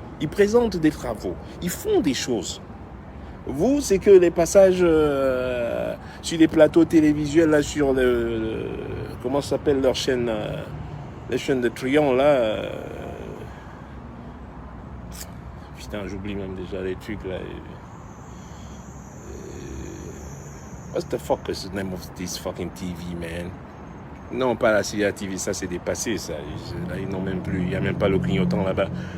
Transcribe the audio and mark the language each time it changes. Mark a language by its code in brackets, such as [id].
[fr] Ils présentent des travaux. Ils font des choses. Vous, c'est que les passages sur les plateaux télévisuels, là, sur le comment ça s'appelle leur chaîne, les chaînes de Triangle, là. Putain, j'oublie même déjà les trucs, là. [en] What the fuck is the name of this fucking TV, man? [fr] Non, pas la CIA TV, ça c'est dépassé, ça. Là, ils n'ont même plus, il n'y a même pas le clignotant là-bas.